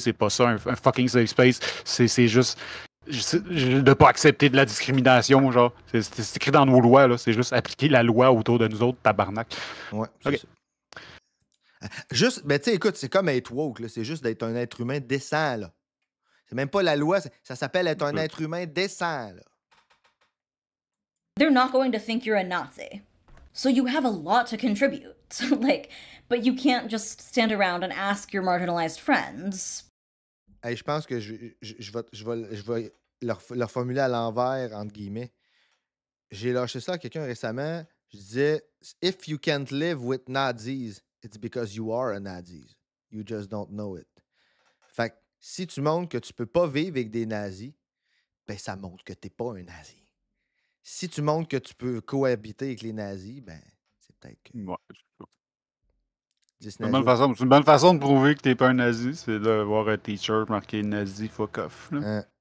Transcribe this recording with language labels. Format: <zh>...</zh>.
<fr>C'est pas ça, un fucking safe space. C'est juste de pas accepter de la discrimination, genre. C'est écrit dans nos lois, là. C'est juste appliquer la loi autour de nous autres, tabarnak. Ouais, c'est Ok. ça. Juste, ben tu sais, écoute, c'est comme être woke, là. C'est juste d'être un être humain décent, là. C'est même pas la loi, ça s'appelle être un être humain décent, là.</fr> <en>They're not going to think you're a Nazi. So you have a lot to contribute. Like, but you can't just stand around and ask your marginalized friends.</en> <fr>Hey, je pense que je vais leur formuler à l'envers, entre guillemets. J'ai lâché ça à quelqu'un récemment. Je disais,</fr> <en>if you can't live with Nazis, it's because you are a Nazi. You just don't know it.</en> <fr>Fait que si tu montres que tu peux pas vivre avec des nazis, ben ça montre que t'es pas un nazi. Si tu montres que tu peux cohabiter avec les nazis, ben c'est peut-être que Ouais. 10 C'est une nazis. bonne façon de prouver que t'es pas un nazi, c'est de voir un t-shirt marqué nazi fuck off, là.</fr>